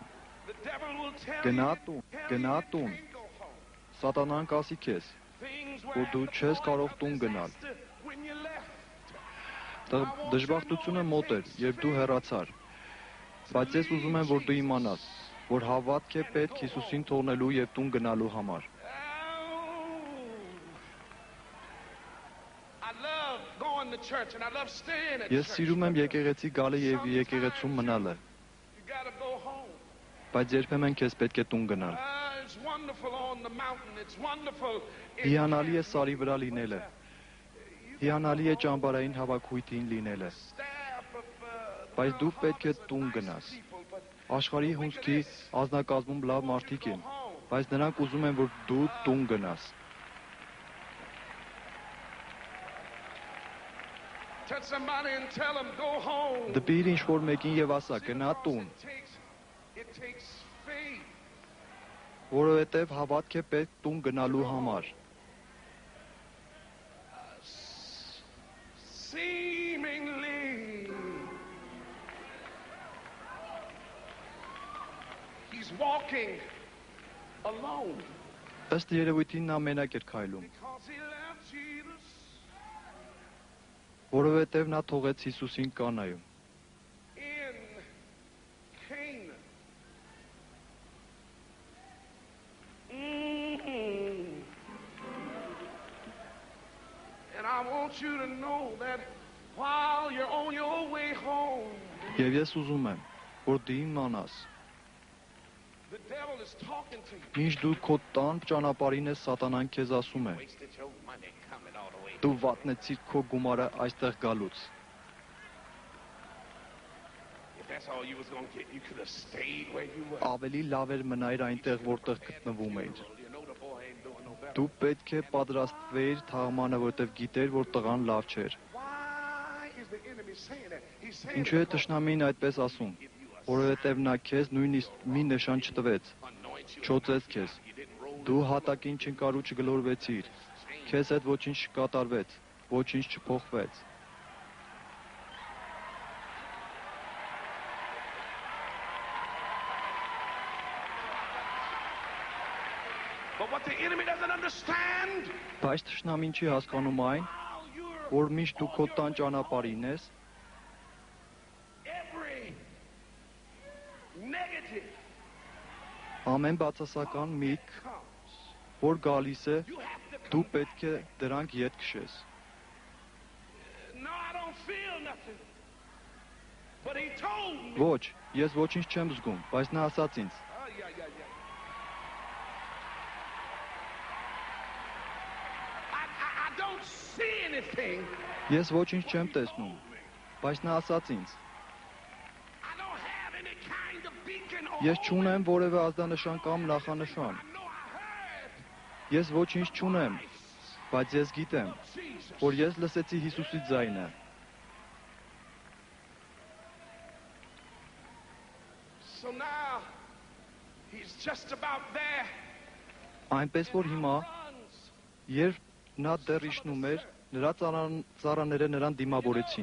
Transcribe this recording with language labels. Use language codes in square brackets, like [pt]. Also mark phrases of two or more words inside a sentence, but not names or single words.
[en] The devil will tell [hy] Գնա [en] you. [hy] տուն, [en] tell [hy] գնա [en] you you [hy] տուն։ [en] can't go home. [hy] Սատանան կասի քեզ. [en] Things [hy] Որ [en] were [hy] դու [en] at the [hy] չես [en] point [hy] կարող [en] of [hy] տուն գնալ։ [en] disaster when you left. [hy] Դժբախտությունը մոտ էր, երբ դու հեռացար։ Բայց ես ուզում եմ, որ դու իմանաս, որ հավատք է պետք Հիսուսին թողնելու եւ տուն գնալու համար։ [en] I love going to church and I love staying at [hy] Ես [en] church. [hy] սիրում եմ եկեղեցի գալը եւ եկեղեցում մնալը, [en] You gotta go home. [hy] բայց երբեմն քեզ պետք է տուն գնալ։ [en] It's wonderful on the mountain. It's wonderful. [hy] Հիանալի է սարի վրա լինելը։ Հիանալի է ճամբարային հավաքույթին լինելը, բայց դու պետք է տուն գնաս։ Աշխարհի հունձքի ազնագազմում լավ մարդիկ են, բայց նրանք ուզում են, որ դու տուն գնաս։ [en] Touch somebody and tell them, go home. [hy] Դպիր ինչ-որ մեկին եւ ասա գնա տուն, [en] It takes faith. [hy] որովհետեւ հավատք է պետք տուն գնալու համար։ [en] Seemingly, he's walking alone [hy] Ըստ երևույթին նա մենակ էր քայլում, [en] because he left Jesus. [hy] որովհետեւ նա թողեց Հիսուսին կանայում։ [en] In Canaan. And I want you to know that while you're on your way home, [hy] Եվ ես ուզում եմ, որ դու իմանաս, [en] the devil is talking to you. [hy] ինչ դու քո տան ճանապարհին ես սատանան քեզ ասում է, [en] Wasted your money coming all the way. [hy] դու վատնեցիր քո գումարը այստեղ գալուց։ [en] If that's all you was going to get, you could have stayed where you were. [hy] Ավելի լավ էր մնայր այնտեղ, որտեղ գտնվում էիր։ [en] You know the boy ain't doing no better. [hy] Դու պետք է պատրաստվեիր թաղմանը, որտեղ գիտեր, որ տղան լավ չէր։ [en] Why is the enemy saying that? He's saying [hy] Ինչու է [en] it because [hy] տշնամին այդպես ասում, որովհետև նա քեզ նույնիսկ մի նշան չտվեց, [en] anoint you. [hy] չոծեց քեզ։ [en] You didn't roll [hy] Դու հատակին չընկար ու չգլորվեցիր։ Քեզ հետ ոչինչ չկատարվեց, ոչինչ չփոխվեց։ [en] But what the enemy doesn't understand, [hy] Բայց տշնամին չի հասկանում այն, [en] while you're [hy] որ միշտ դու քո տան ճանապարհին ես, [en] every negative [hy] ամեն բացասական միտք, [en] comes, [hy] որ գալիս է, [en] you have to [hy] դու [en] come. [hy] պետք է դրանք ետ քշես։ [en] No, I don't feel nothing. But he told me. [hy] Ոչ, ես ոչինչ չեմ զգում, բայց նա ասաց ինձ. [en] I don't see anything. [hy] Ես ոչինչ չեմ տեսնում, բայց նա ասաց ինձ. [en] I don't have any kind of beacon or [hy] Ես չունեմ որևէ ազդանշան կամ նախանշան։ [en] I know I heard [hy] Ես ոչինչ չունեմ, բայց ես գիտեմ, [en] Jesus. [hy] որ ես լսեցի Հիսուսի ձայնը։ [en] So now he's just about there. [hy] Այնպես որ հիմա, [en] Runs. [hy] երբ նա դեռ իջնում էր, նրա ծառաները նրան դիմավորեցին։